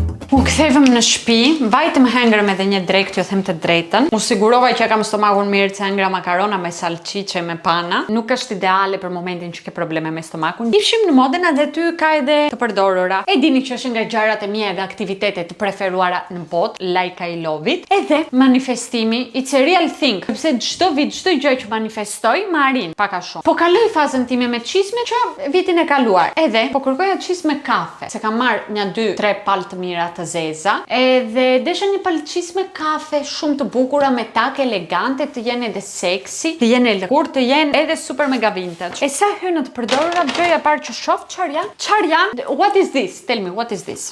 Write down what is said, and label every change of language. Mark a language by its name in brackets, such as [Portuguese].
[Albanian] U kthevëm në shtëpi, vajtëm hengrëm edhe një drekë, ju them të drejtën. U sigurova që kam stomakun mirë, se hengra makarona me salcice me pana. Nuk është ideale për momentin që ke probleme me stomakun. Ishim në Modena dhe ty ka edhe të përdorura. E dini që është nga gjërat e mia dhe aktivitetet të preferuara në botë, [English] like I love it. [Albanian] Edhe manifestimi, [English] it's a real thing. [Albanian] Sepse çdo vit, çdo gjë që manifestoj, më arrin pak a shumë. Po kaloj fazën time me çizme që vitin e kaluar. Edhe po kërkoja çizme kafe, se kam marr 1-2-3 palë të mira të zeza, edhe desha një palçis me kafe shumë të bukura, me take elegante, të jenë edhe seksi, të jenë lëkur, të jenë edhe super mega vintage. E sa hyrë në të përdorura, gjëja e parë që shoh çfarë janë? [English] What is this? Tell me, what is this?